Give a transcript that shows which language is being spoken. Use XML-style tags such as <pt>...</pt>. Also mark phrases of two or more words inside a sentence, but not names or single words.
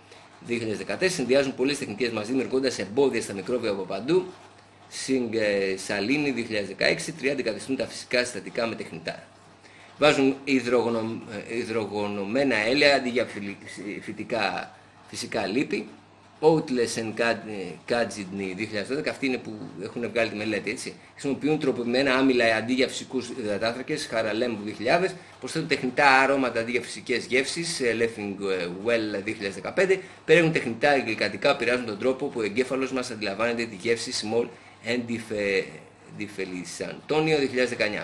<el>Συνδυάζουν πολλές τεχνικές μαζί, δημιουργώντας εμπόδια στα μικρόβια από παντού. Σινγκ Σαλίνη 2016, 3 αντικαθιστούν τα φυσικά συστατικά με τεχνητά. Βάζουν υδρογονωμένα έλαια αντί για φυσικά λίπη. Outless and Kajidni 2012, αυτοί είναι που έχουν βγάλει τη μελέτη, έτσι. Χρησιμοποιούν τροποποιημένα άμυλα αντί για φυσικούς υδατάνθρακες, Χαραλέμ 2000, προσθέτουν τεχνητά αρώματα αντί για φυσικές γεύσεις, Leffing Well 2015, περιέχουν τεχνητά γλυκαντικά που επηρεάζουν τον τρόπο που ο εγκέφαλος μας αντιλαμβάνεται τη γεύση Small and Antonio 2019.</el>